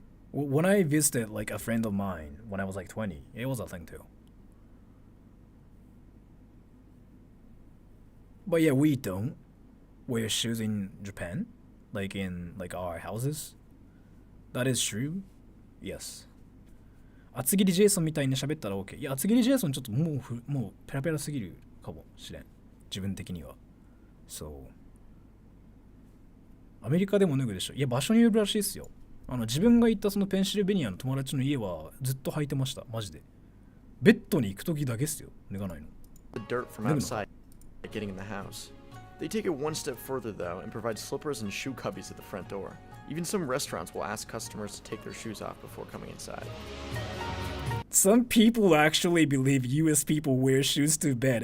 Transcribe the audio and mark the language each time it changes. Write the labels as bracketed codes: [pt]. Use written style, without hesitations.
[en] When I visited like a friend of mine when I was like 20, it was a thing too. But yeah, we don't wear shoes in Japan, like in like our houses. That is true. Yes. [ja] 厚切りジェイソンみたいに喋ったら OK。いや、厚切りジェイソンちょっともうペラペラすぎるかもしれん。自分的には。そう。アメリカでも脱ぐでしょ。いや、場所によるらしいですよ。自分が行ったそのペンシルベニアの友達の家はずっと履いてました。マジで。ベッドに行くときだけっすよ。脱がないの。 [en] The dirt from outside getting in the house. They take it one step further though and provide slippers and shoe cubbies at the front door. Even some restaurants will ask customers to take their shoes off before coming inside. Some people actually believe US people wear shoes to bed.